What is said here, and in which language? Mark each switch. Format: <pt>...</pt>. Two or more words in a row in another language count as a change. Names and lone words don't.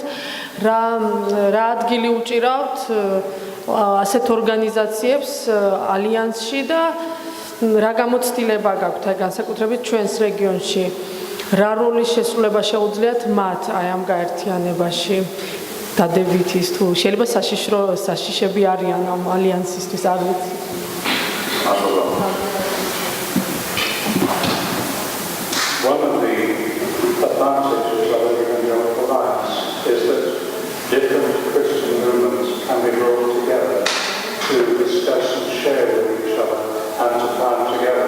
<ka>რა ადგილი უჭირავთ ასეთ ორგანიზაციებს ალიანსში და რა გამოცდილება გაქვთ განსაკუთრებით ჩვენს რეგიონში, რა როლის შესრულება შეუძლიათ მათ აი ამ გაერთიანებაში დადებით ის თუ შეიძლება საშიშები არიან ამ ალიანსისთვის, არ ვიცი.</ka> <en>One of the advantages of the Evangelical Alliance is that different Christian movements can be brought together to discuss and share with each other and to plan together.</en>